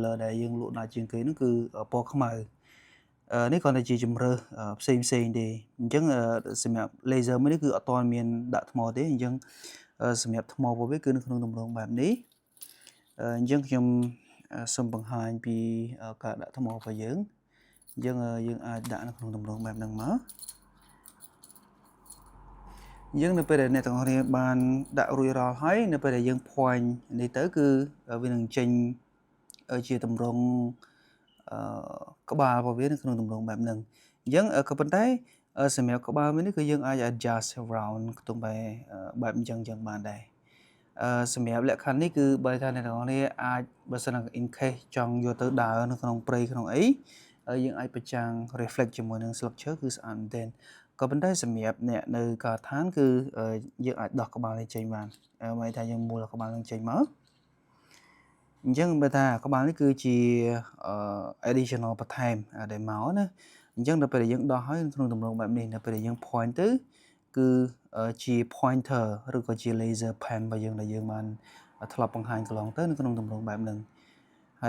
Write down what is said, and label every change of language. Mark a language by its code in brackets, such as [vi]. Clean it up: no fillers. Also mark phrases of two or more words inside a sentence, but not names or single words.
[km] color ដែលយើងលក់ដាច់ជាងគេនោះគឺពណ៌ខ្មៅនេះគ្រាន់តែជាជំរើសផ្សេងទេអញ្ចឹងសម្រាប់ laser មួយនេះគឺអត់ទាន់មានដាក់ថ្មទេអញ្ចឹងសម្រាប់ថ្មរបស់វាគឺនៅក្នុងទម្រង់បែបនេះអញ្ចឹងខ្ញុំសូមបង្ហាញពីការដាក់ថ្មរបស់យើងអញ្ចឹងយើងអាចដាក់នៅក្នុងទម្រង់បែបហ្នឹងមកអញ្ចឹងនៅពេលដែលអ្នកទាំងអស់គ្នាបានដាក់រួចរាល់ហើយនៅពេលដែលយើង point នេះទៅគឺវានឹងចេញ ជាទម្រង់ក្បាលរបស់វានៅក្នុងទម្រង់បែបហ្នឹងអញ្ចឹងក៏ប៉ុន្តែសម្រាប់ក្បាលមួយនេះគឺយើងអាច [en] adjust around [km] ខ្ទង់បែបអញ្ចឹងបានដែរសម្រាប់លក្ខខណ្ឌនេះគឺបើថាអ្នកទាំងអស់គ្នាអាចបើសិន [en] in case [km] ចង់យកទៅដើរនៅក្នុងព្រៃក្នុងអីយើងអាចប្រចាំង reflect ជាមួយនឹងស្លឹកឈើគឺស្អាតមែនទែនក៏ប៉ុន្តែសម្រាប់អ្នកនៅការដ្ឋានគឺយើងអាចដោះក្បាលនេះចេញ បានមានថាយើងមូលក្បាលនឹងចេញមកអញ្ចឹងបើថាក្បាលនេះគឺជា additional បន្ថែមដែលមកណាអញ្ចឹងដល់ពេលដែលយើងដោះហើយក្នុងទម្រង់បែបនេះដល់ពេលដែលយើង point ទៅគឺជា pointer ឬក៏ជា [en] laser pen [km] របស់យើងដែលយើងបានធ្លាប់បង្ហាញកន្លងទៅនៅក្នុងទម្រង់បែបហ្នឹងហើ